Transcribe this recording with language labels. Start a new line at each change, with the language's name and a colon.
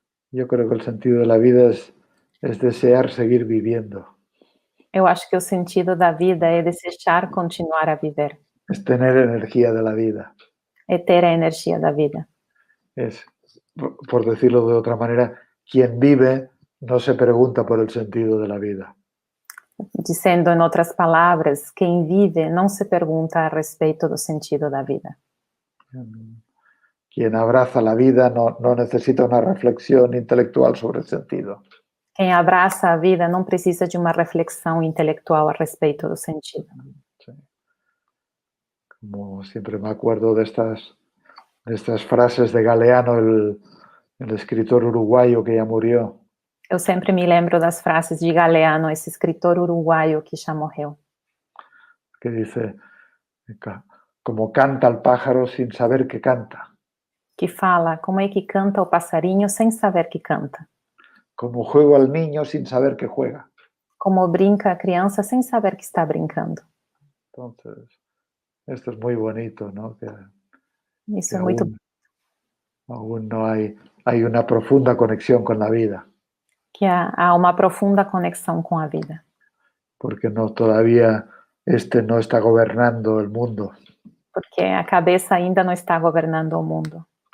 Spanish: Yo creo que el sentido de la vida es desear seguir viviendo,
Portuguese: Eu acho que o sentido da vida é desejar continuar a viver,
Spanish: es tener energía de la vida,
Portuguese: é ter a energia da vida.
Spanish: es, por decirlo de otra manera, quien vive no se pregunta por el sentido de la vida.
Portuguese: Dizendo em outras palavras, quem vive não se pergunta a respeito do sentido da vida.
Spanish: Quien abraza la vida no necesita una reflexión intelectual sobre el sentido.
Portuguese: Quem abraça a vida não precisa de uma reflexão intelectual a respeito do sentido.
Spanish: Sí. Como siempre me acuerdo de estas frases de Galeano, el escritor uruguayo que ya murió.
Portuguese: Eu sempre me lembro das frases de Galeano, esse escritor uruguaio que já morreu.
Spanish: Que dice, como canta el pájaro sin saber que canta.
Portuguese: Que fala como é que canta o passarinho sem saber que canta.
Spanish: Como juega el niño sin saber que juega.
Portuguese: Como brinca a criança sem saber que está brincando.
Spanish: Entonces, esto es muy bonito, ¿no?
Portuguese: Isso que é muito...
Spanish: aún no hay una profunda conexión con la vida.
Portuguese: Que há uma profunda conexão com a vida.
Spanish: Porque todavía no está gobernando el mundo.
Portuguese: Porque a cabeça ainda não está governando o mundo.